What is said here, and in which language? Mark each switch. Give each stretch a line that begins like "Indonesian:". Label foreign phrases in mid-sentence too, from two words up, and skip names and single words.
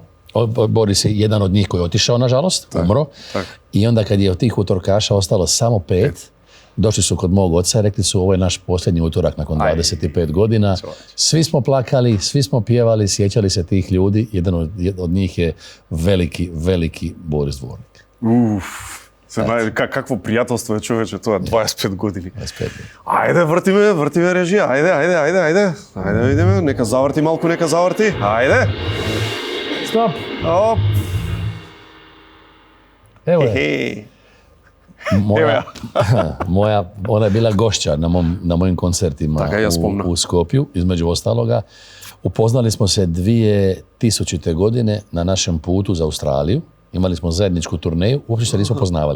Croatian: Boris je jedan od njih koji je otišao, nažalost, umro. I onda kad je od tih utorkaša ostalo samo 5, došli su kod mog oca i rekli su, ovo je naš posljednji utorak nakon 25 godina. Svi smo plakali, svi smo pjevali, sjećali se tih ljudi. Jedan od njih je veliki Boris Dvornik.
Macedonian: Какво пријателство е, човече, тоа 25 години. 25 години. Ајде, вртиме режија. Ајде. Ајде, видиме, нека заврти малку, Ајде. Стоп! Оп.
Croatian: Evo je. Ona je bila gošća na mojim koncertima u Skopju, između ostaloga. Upoznali smo se 2000. godine na našem putu za Australiju. Imali smo zajedničku turneju, uopće se nismo poznavali.